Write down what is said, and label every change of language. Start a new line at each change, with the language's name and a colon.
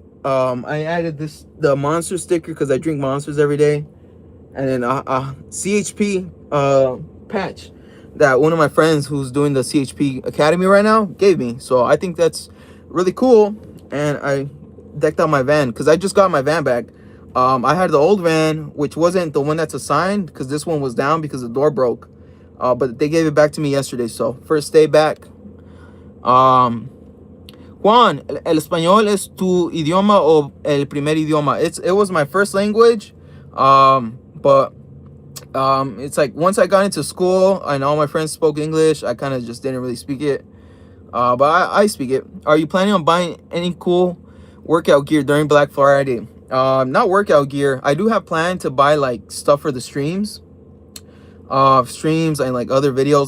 English: I added the monster sticker because I drink monsters every day, and then a CHP patch that one of my friends who's doing the CHP Academy right now gave me. So I think that's really cool, and I decked out my van because I just got my van back. I had the old van, which wasn't the one that's assigned because this one was down because the door broke. But they gave it back to me yesterday. So first day back.
Spanish: Juan, ¿el español es tu idioma o el primer idioma?
English: It was my first language, but it's like once I got into school and all my friends spoke English, I kind of just didn't really speak it. But I speak it. Are you planning on buying any cool workout gear during Black Friday? Not workout gear. I do have planned to buy like stuff for the streams and like other videos.